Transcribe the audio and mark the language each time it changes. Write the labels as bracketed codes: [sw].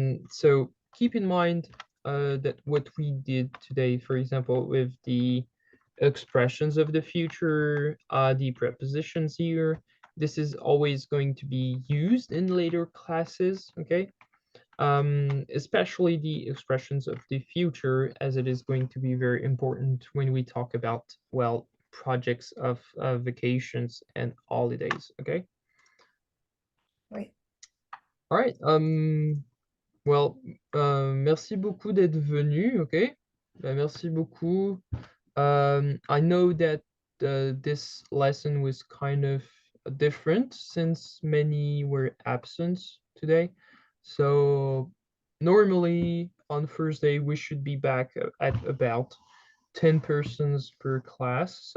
[en] So keep in mind that what we did today, for example, with the expressions of the future, the prepositions here, this is always going to be used in later classes, okay? Especially the expressions of the future, as it is going to be very important when we talk about, well, projects of vacations and holidays, okay? [fr] Oui. [en] All right. [fr] Well, merci beaucoup d'être venu, okay? Merci beaucoup. [en] I know that this lesson was kind of different since many were absent today. So normally on Thursday, we should be back at about 10 persons per class.